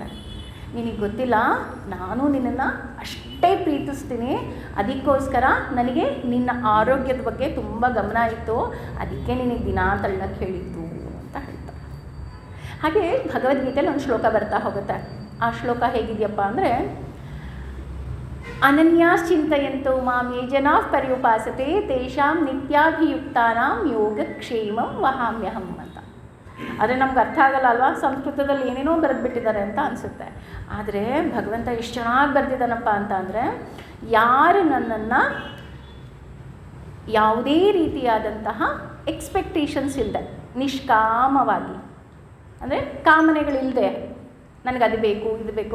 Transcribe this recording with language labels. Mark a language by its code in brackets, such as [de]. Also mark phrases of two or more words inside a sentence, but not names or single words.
[kn] ನಿನಗೆ ಗೊತ್ತಿಲ್ಲ, ನಾನು ನಿನ್ನನ್ನು ಅಷ್ಟೇ ಪ್ರೀತಿಸ್ತೀನಿ, ಅದಕ್ಕೋಸ್ಕರ ನನಗೆ ನಿನ್ನ ಆರೋಗ್ಯದ ಬಗ್ಗೆ ತುಂಬ ಗಮನ ಇತ್ತು, ಅದಕ್ಕೆ ನಿನಗೆ ದಿನ ತಳ್ಳಕ್ಕೆ ಹೇಳಿದ್ದು ಅಂತ ಹೇಳ್ತಾರೆ. ಹಾಗೆ ಭಗವದ್ಗೀತೆಯಲ್ಲಿ ಒಂದು ಶ್ಲೋಕ ಬರ್ತಾ ಹೋಗುತ್ತೆ. ಆ ಶ್ಲೋಕ ಹೇಗಿದೆಯಪ್ಪ ಅಂದರೆ, [sa] ಅನನ್ಯಾಶ್ಚಿಂತಯಂತೋ ಮಾಂ ಯೇ ಜನಾಃ ಪರ್ಯುಪಾಸತೆ ತೇಷಾಂ ನಿತ್ಯಾಭಿಯುಕ್ತಾನಾಂ ಯೋಗಕ್ಷೇಮಂ ವಹಾಮ್ಯಹಂ ಅಂತ. [kn] ಆದರೆ ನಮ್ಗೆ ಅರ್ಥ ಆಗಲ್ಲ ಅಲ್ವಾ, ಸಂಸ್ಕೃತದಲ್ಲಿ ಏನೇನೋ ಬರೆದ್ಬಿಟ್ಟಿದ್ದಾರೆ ಅಂತ ಅನಿಸುತ್ತೆ. ಆದರೆ ಭಗವಂತ ಎಷ್ಟು ಚೆನ್ನಾಗಿ ಬರೆದಿದ್ದಾನಪ್ಪ ಅಂತ ಅಂದರೆ, ಯಾರು ನನ್ನನ್ನು ಯಾವುದೇ ರೀತಿಯಾದಂತಹ ಎಕ್ಸ್ಪೆಕ್ಟೇಷನ್ಸ್ ಇಲ್ಲದೆ, ನಿಷ್ಕಾಮವಾಗಿ, ಅಂದರೆ ಕಾಮನೆಗಳಿಲ್ಲದೆ, ನನಗದು ಬೇಕು ಇದು ಬೇಕು.